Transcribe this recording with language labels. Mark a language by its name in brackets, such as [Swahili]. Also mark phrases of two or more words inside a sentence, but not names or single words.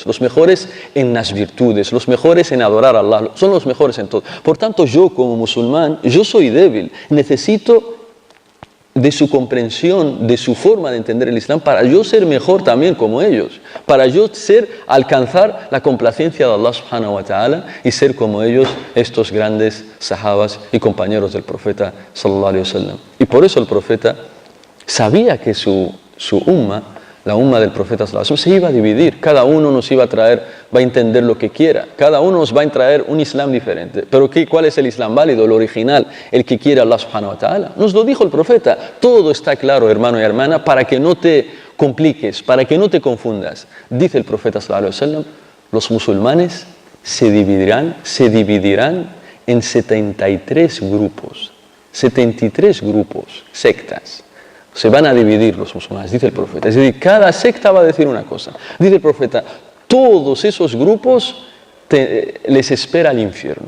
[Spanish] Los mejores en las virtudes. Los mejores en adorar a Allah. Son los mejores en todo. Por tanto, yo como musulmán, yo soy débil. Necesito de su comprensión, de su forma de entender el Islam, para yo ser mejor también como ellos, para yo alcanzar la complacencia de [Arabic] الله سبحانه وتعالى [Spanish] y ser como ellos, estos grandes sahabas y compañeros del profeta [Arabic] صلى الله عليه وسلم. [Spanish] Y por eso el profeta sabía que su umma, la umma del profeta [Arabic] صلى الله عليه وسلم, [Spanish] se iba a dividir. Cada uno nos iba a traer, va a entender lo que quiera. Cada uno nos va a traer un Islam diferente. Pero ¿cuál es el Islam válido, el original, el que quiere [Arabic] الله سبحانه وتعالى? [Spanish] Nos lo dijo el profeta. Todo está claro, hermano y hermana, para que no te compliques, para que no te confundas. Dice el profeta [Arabic] صلى الله عليه وسلم, [Spanish] los musulmanes se dividirán en 73 grupos. 73 grupos, sectas. Se van a dividir los musulmanes, dice el profeta. Es decir, cada secta va a decir una cosa. Dice el profeta, todos esos grupos les espera el infierno.